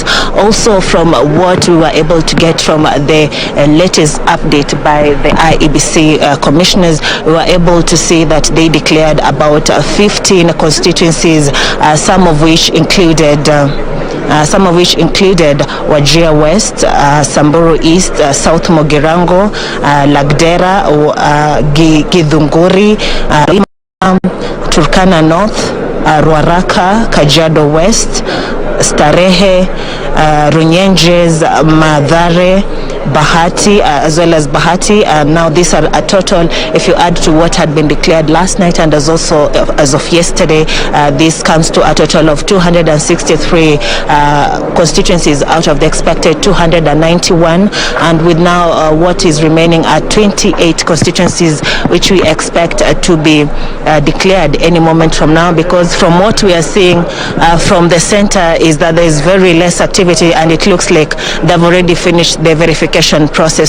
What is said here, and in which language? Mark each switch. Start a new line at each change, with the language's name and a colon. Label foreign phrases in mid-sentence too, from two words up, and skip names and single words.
English: Also, from what we were able to get from the latest update by the IEBC commissioners, we were able to see that they declared about 15 constituencies, some of which included some of which included Wajir West, Samburu East, South Mogirango, Lagdera, Githunguri, Turkana North, Ruaraka, Kajiado West, Starehe, Runyenjes, Madhare, Bahati, as well as Bahati. Now these are a total, if you add to what had been declared last night and as also as of yesterday, this comes to a total of 263 constituencies out of the expected 291, and with now what is remaining at 28 constituencies which we expect to be declared any moment from now, because from what we are seeing from the center is that there is very less activity, and it looks like they've already finished the verification process.